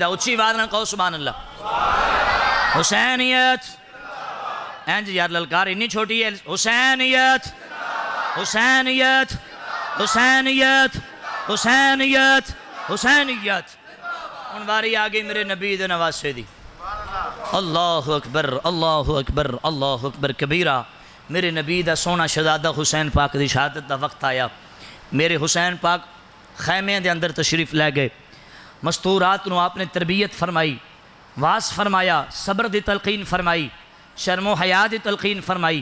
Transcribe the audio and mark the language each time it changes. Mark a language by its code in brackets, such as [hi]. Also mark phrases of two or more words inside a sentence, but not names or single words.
[pa] ਉੱਚੀ ਆਵਾਜ਼ ਨਾ ਕਹੋ [ar] سبحان الله. [pa] ਹੁਸੈਨੀਅਤ ਇੰਜ ਯਾਰ ਲਲਕਾਰ ਇੰਨੀ ਛੋਟੀ ਹੈ। हुसैनियत हुसैनियत हुसैनियत हुसैनियत हुसैनियत। ਹੁਣ ਵਾਰੀ ਆ ਗਈ ਮੇਰੇ ਨਬੀ ਦੇ ਨਵਾਸੇ ਦੀ। [ar] الله أكبر الله أكبر الله أكبر كبيرا. [pa] ਮੇਰੇ ਨਬੀ ਦਾ ਸੋਹਣਾ ਸ਼ਹਿਜ਼ਾਦਾ ਹੁਸੈਨ ਪਾਕ ਦੀ ਸ਼ਹਾਦਤ ਦਾ ਵਕਤ ਆਇਆ। ਮੇਰੇ ਹੁਸੈਨ ਪਾਕ ਖ਼ੈਮੇ ਦੇ ਅੰਦਰ ਤਸ਼ਰੀਫ਼ ਲੈ ਗਏ। ਮਸਤੂਰਾਤ ਨੂੰ ਆਪਣੇ ਤਰਬੀਅਤ ਫ਼ਰਮਾਈ, ਵਾਸ ਫ਼ਰਮਾਇਆ, ਸਬਰ ਦੀ ਤਲਕੀਨ ਫ਼ਰਮਾਈ, ਸ਼ਰਮੋ ਹਯਾ ਦੀ ਤਲਕੀਨ ਫ਼ਰਮਾਈ, शर्मो हया दी तलकीन फरमाई।